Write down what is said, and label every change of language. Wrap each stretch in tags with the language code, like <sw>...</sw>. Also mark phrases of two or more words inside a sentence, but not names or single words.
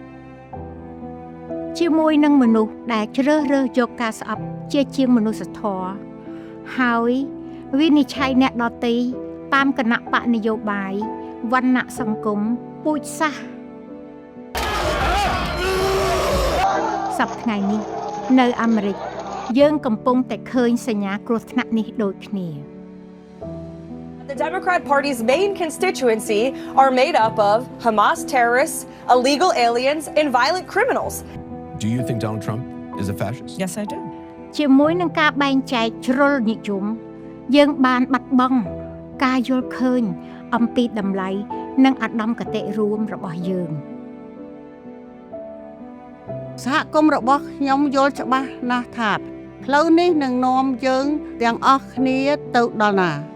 <km>ជាមួយនឹងមនុស្សដែលជ្រើសរើសយកការស្អប់ជាជាងមនុស្សធម៌ហើយវិនិច្ឆ័យអ្នកដទៃតាមគណៈបកនយោបាយវណ្ណៈសង្គមពូជសាសន៍សប្តាហ៍ថ្ងៃនេះនៅអាមេរិកយើងកំពុងតែឃើញសញ្ញាគ្រោះថ្នាក់នេះដូចគ្នា</km> <en>The Democrat Party's main constituency are made up of Hamas terrorists, illegal aliens, and violent criminals. Do you think Donald Trump is a fascist? Yes, I do.</en> <km>ជាមួយនឹងការបែងចែកជ្រុលនិយមយើងបានបាត់បង់ការយល់ឃើញអំពីតម្លៃនិងឧត្តមគតិរួមរបស់យើង សហគមន៍របស់ខ្ញុំយល់ច្បាស់ណាស់ថាផ្លូវនេះនឹងនាំយើងទាំងអស់គ្នាទៅដល់ណា</km>